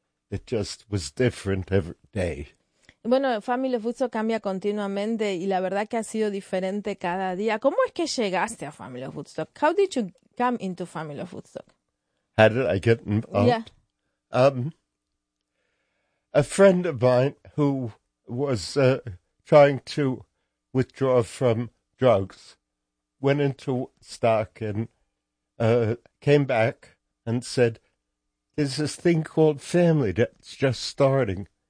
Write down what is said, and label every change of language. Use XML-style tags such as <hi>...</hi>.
<en>It just was different every day.</en> <es>Bueno, Family Futsal cambia continuamente y la verdad que ha sido diferente cada día. ¿Cómo es que llegaste a Family Futsal?</es> <en>How did you come into Family Futsal? How did I get involved? A friend of mine who was trying to withdraw from drugs went into stock and came back and said, "There's this thing called Family that's just starting.</en>